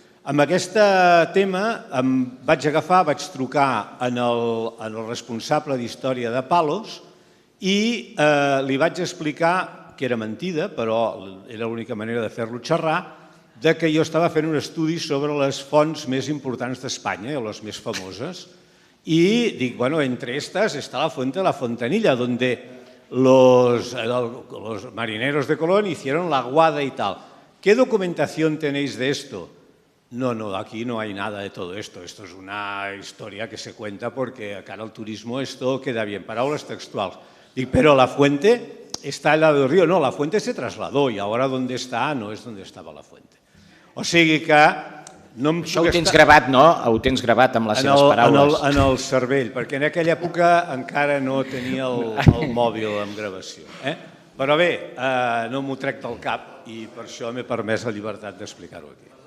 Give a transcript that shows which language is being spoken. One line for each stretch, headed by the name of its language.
Catalan: Amb aquest tema em vaig trucar en el responsable d'història de Palos i li vaig explicar que era mentida, però era l'única manera de fer-lo xerrar, que jo estava fent un estudi sobre les fonts més importants d'Espanya, les més famoses, y dic,
Spanish: bueno, entre estas está la fuente de la Fontanilla, donde los marineros de Colón hicieron la aguada y tal. ¿Qué documentación tenéis de esto? No, aquí no hay nada de todo esto. Esto es una historia que se cuenta porque acá en el turismo esto queda bien. Palabras textuales. Dic, pero la fuente está al lado del río. No, la fuente se trasladó y ahora donde está no es donde estaba la fuente.
Catalan: O sigui que... Això ho tens gravat, no? Ho tens gravat amb les seves paraules. En el cervell, perquè en aquella època encara no tenia el mòbil amb gravació. Però bé, no m'ho trec del cap i per això m'he permès la llibertat d'explicar-ho aquí.